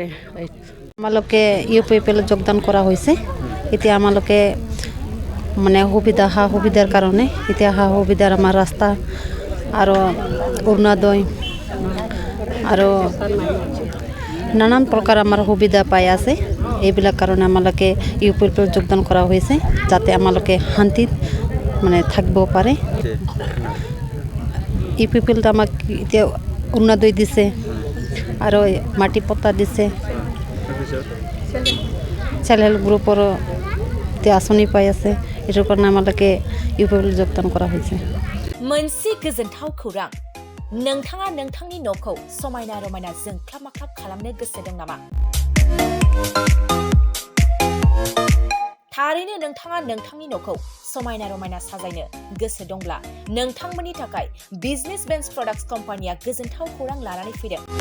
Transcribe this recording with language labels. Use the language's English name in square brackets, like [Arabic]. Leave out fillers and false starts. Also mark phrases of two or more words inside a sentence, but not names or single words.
[Assamese] আমালোকে UPPL যোগদান কৰা হৈছে এতিয়া আমালোকে মানে সা সুবিধাৰ কাৰণে এতিয়া সা সুবিধাৰ আমাৰ ৰাস্তা আৰু অৰুণোদয় আৰু নানান প্ৰকাৰ আমাৰ সুবিধা পাই আছে এইবিলাক কাৰণে আমালোকে UPPL যোগদান কৰা হৈছে যাতে আমালোকে শান্তিত মানে থাকিব পাৰে UPPL আমাক এতিয়া অৰুণোদয় দিছে আৰু মাটি পট্টা দিছে [English] self help group [Assamese] এতিয়া আঁচনি পাই আছে এইটোৰ কাৰণে আমালোকে UPPL যোগদান কৰা হৈছে [Bodo] मोनसे गोजोनथाव खौरां नोंथाङा नोंथांनि न'खौ समायना रमायना जोंख्लाब माख्लाब खालामनो गोसो दं नामा थारैनो नोंथाङा नोंथांनि न'खौ समायना रमायना साजायनो गोसो दंब्ला नोंथांमोननि थाखाय बिजनेस बेन्स प्रडाक्ट्स कम्पानिया गोजोनथाव खौरां लानानै फैदों